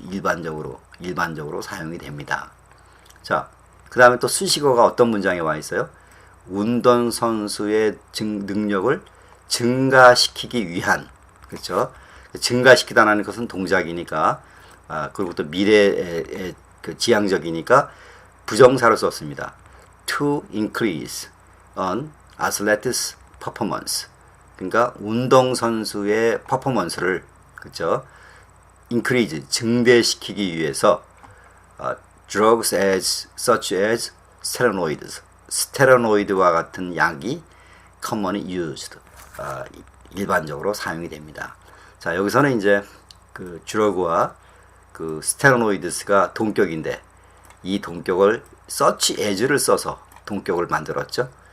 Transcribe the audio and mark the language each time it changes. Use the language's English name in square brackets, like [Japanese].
[Korean] 일반적으로 사용이 됩니다. 자, 그 다음에 또 수식어가 어떤 문장에 와 있어요? 운동선수의 능력을 증가시키기 위한. 그렇죠? 증가시키다라는 것은 동작이니까, 그리고 또 미래의 지향적이니까 부정사로 썼습니다. [English] To increase an athlete's performance. [Korean] 그러니까 운동선수의 퍼포먼스를, 그렇죠? [English] increase, [Korean] 증대시키기 위해서 [English] drugs such as steroids. [Korean] 스테로이드와 같은 약이 [English] commonly used. [Korean] 일반적으로 사용이 됩니다. 자, 여기서는 이제 그 드러그와 그 스테로이드스가 동격인데 이 동격을 such as를 써서 동격을 만들었죠.